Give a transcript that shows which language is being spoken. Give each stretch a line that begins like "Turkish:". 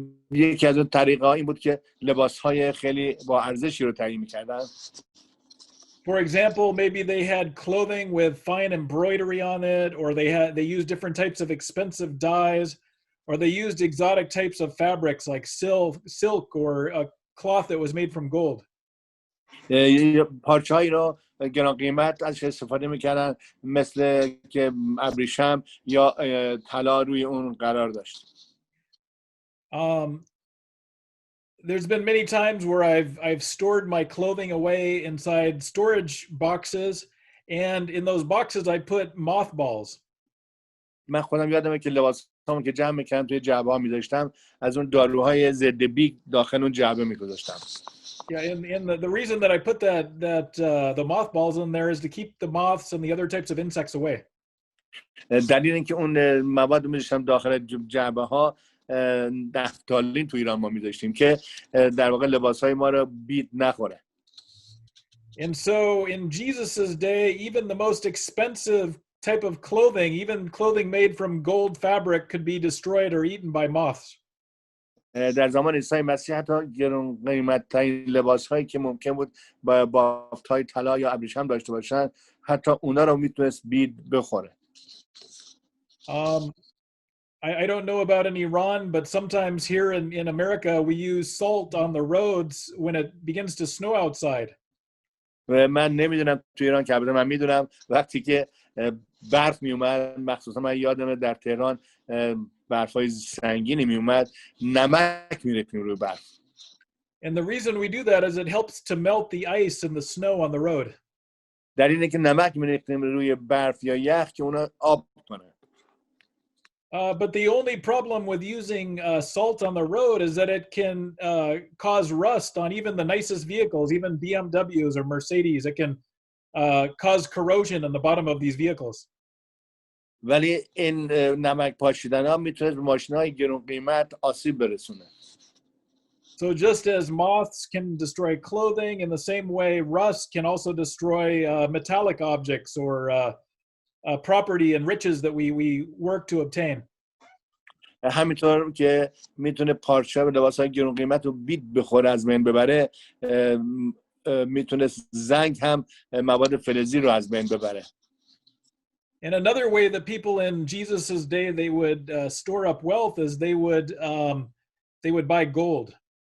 Persian: یکی از اون طریق‌ها این بود که لباس‌های خیلی با ارزشی رو تهیه می‌کردن.
English: For example, maybe they had clothing with fine embroidery on it, or they used different types of expensive dyes, or they used exotic types of fabrics like silk or a cloth that was made from gold.
Persian: پارچه‌هایی رو گران قیمت ازش استفاده می‌کردن، مثل که ابریشم یا طلا روی اون قرار داشت.
English: There's been many times where I've stored my clothing away inside storage boxes, and in those boxes I put mothballs.
Persian: من خودم یادمه که لباسامو که جمع می‌کردم توی جعبه‌ها می‌ذاشتم، از اون داروهای ضد بیگ داخل اون جعبه می‌گذاشتم.
English: Yeah, and the reason that I put the mothballs in there is to keep the moths and the other types of insects away.
Persian: دلیل اینکه اون مواد رو می‌ذاشتم داخل جعبه‌ها، نفتالین تو ایران ما می‌ذاشتیم که در واقع لباس‌های ما رو بید نخوره.
English: And so in Jesus's day, even the most expensive type of clothing, even clothing made from gold fabric, could be destroyed or eaten by moths.
Persian: در زمان عیسی مسیح حتی گران قیمت‌ترین لباس‌هایی که ممکن بود با بافت‌های طلا یا ابریشم داشته باشن، حتی اونا رو میتونست بید بخوره.
English: I don't know about in Iran, but sometimes here in America, we use salt on the roads when it begins to snow outside.
Persian: من نمیدونم تو ایران که البته من میدونم وقتی که برف میومد، مخصوصا من یادمه در تهران برفای سنگینی میومد، نمک میریختیم روی برف.
English: And the reason we do that is it helps to melt the ice and the snow on the road.
Persian: در اینه که نمک میریختیم روی برف یا یخ که اونا آب کنه.
English: But the only problem with using salt on the road is that it can cause rust on even the nicest vehicles, even BMWs or Mercedes. It can cause corrosion in the bottom of these vehicles.
Persian: ولی این نمک پاشیدن ها میتونه به ماشین های گرون قیمت آسیب برسونه.
English: So just as moths can destroy clothing, in the same way, rust can also destroy metallic objects or property and riches that we work to obtain.
Persian: همینطور که میتونه پارچه و لباس های گرون قیمت رو بید بخوره از بین ببره، میتونه زنگ هم مواد فلزی رو از بین ببره.
English: And another way that people in Jesus's day they would store up wealth is they would buy gold.